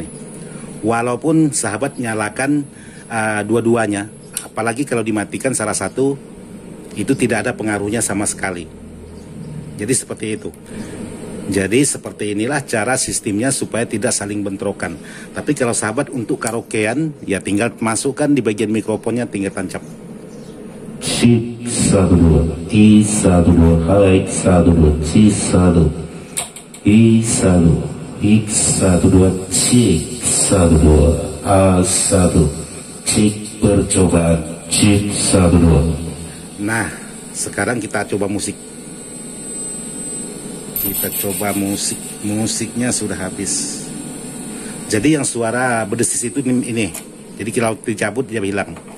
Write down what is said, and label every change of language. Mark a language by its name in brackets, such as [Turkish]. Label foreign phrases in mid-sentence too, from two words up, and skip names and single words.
[Indonesian] Walaupun sahabat nyalakan dua-duanya, apalagi kalau dimatikan salah satu, itu tidak ada pengaruhnya sama sekali. Jadi seperti itu. Jadi seperti inilah cara sistemnya supaya tidak saling bentrokan. Tapi kalau sahabat untuk karaokean, ya tinggal masukkan di bagian mikrofonnya, tinggal tancap. Si sadu, ti sadu, hai sadu, si sadu, i sadu, ik sadu, cik sadu, a sadu, cik percobaan, cik sadu. Nah, sekarang kita coba musik. Kita coba musik. Musiknya sudah habis. Jadi yang suara berdesis itu ini. Jadi kalau dicabut dia hilang.